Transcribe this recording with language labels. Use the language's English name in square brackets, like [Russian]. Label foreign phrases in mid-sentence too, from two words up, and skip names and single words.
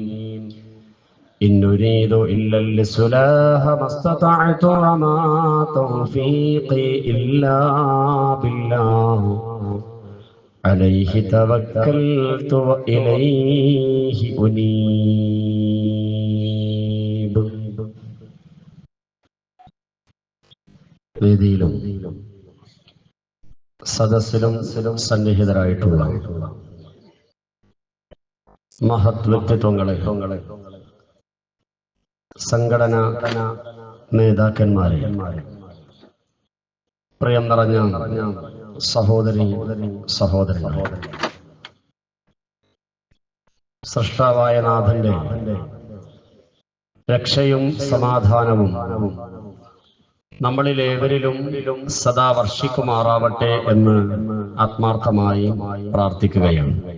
[Arabic] إن نريد إلا الإصلاح ما استطعت وما توفيقي إلا بالله عليه توكلت وإليه أنيب. [Malayalam] വേദിയിലും സദസ്സിലും സന്നിഹിതരായിട്ടുള്ള മഹത് വ്യക്തിത്വങ്ങളെ, സംഘടനാ നേതാക്കന്മാരെ, പ്രിയം നിറഞ്ഞ സഹോദരി സഹോദരന്മാരെ, സൃഷ്ടാവായ നാഥന്റെ രക്ഷയും സമാധാനവും നമ്മളിലേവരിലും സദാ വർഷിക്കുമാറാവട്ടെ എന്ന് ആത്മാർത്ഥമായി പ്രാർത്ഥിക്കുകയാണ്.